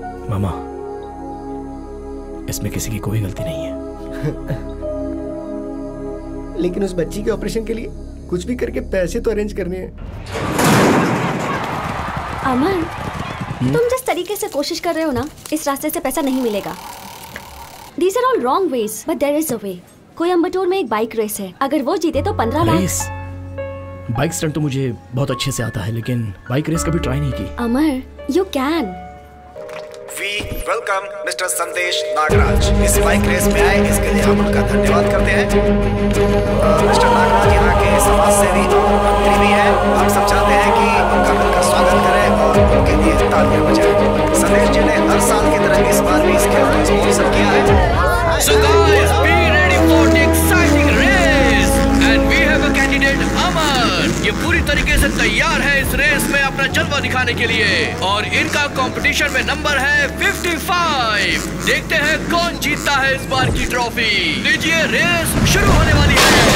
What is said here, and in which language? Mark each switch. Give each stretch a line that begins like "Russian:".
Hindi: मामा, इसमें किसी की कोई गलती नहीं है। लेकिन उस बच्ची के ऑपरेशन के लिए कुछ भी करके पैसे तो अरेंज करने हैं। अमन, तुम जिस तरीके से कोशिश कर रहे हो ना, इस रास्ते से पैसा नहीं मिलेगा।
English: These are all wrong ways, but there is a way.
Hindi: Coimbatore में एक बाइक रेस है, अगर वो जीते तो 15 लाख। रेस? बाइक स्टंट तो मुझे बहुत अच्छे से आता है, लेकिन बाइक रेस कभी ट्राई नहीं की।
English: Amar, you can. We welcome Mr. Sandesh Nagraj.
Hindi: इस बाइक रेस में आए इसके लिए हम उनका धन्यवाद करते हैं। मिस्टर नागराज यहाँ के समाज सेवी और मंत्री भी हैं। हम सब चाहते हैं कि उनका मिलकर स्वागत करें और उनके लिए तालियां बजाएं। संदेश जी ने हर साल की तरह इस बार भी इस खेल को स्पॉन्सर किया है।
English: So guys, be ready for the exciting race and we have a candidate Amar.
Hindi: ये पूरी तरीके से तैयार है इस रेस में अपना जलवा दिखाने के लिए और इनका कंपटीशन में नंबर है 55। देखते हैं कौन जीतता है इस बार की ट्रॉफी। लीजिए, रेस शुरू होने वाली है।